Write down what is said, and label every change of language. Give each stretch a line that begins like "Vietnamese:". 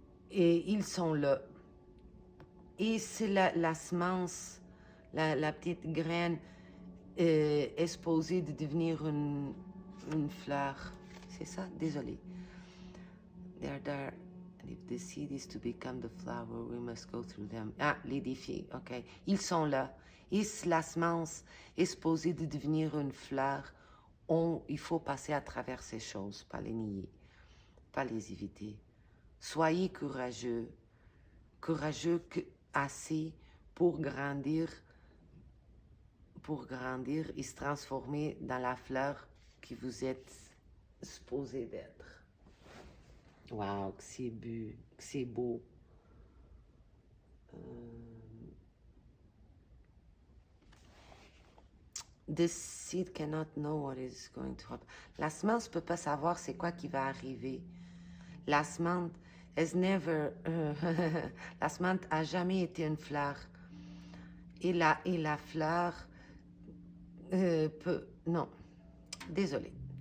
French: Et ils sont là. Et c'est la semence, la petite graine est supposée de devenir une fleur. C'est ça? Désolé.
English: They're there. And if the seed is to become the flower, we must go through them.
French: Ah, les défis, OK. Ils sont là. Et la semence est supposée de devenir une fleur. Il faut passer à travers ces choses, pas les nier, pas les éviter. Soyez courageux. Courageux assez pour grandir, pour grandir et se transformer dans la fleur que vous êtes supposé d'être. Wow, que c'est beau.
English: The seed cannot know what is going to happen.
French: La semence ne peut pas savoir c'est quoi qui va arriver. La semence
English: has never...
French: la semence a jamais été une fleur. Et la fleur peut... Non. Désolée.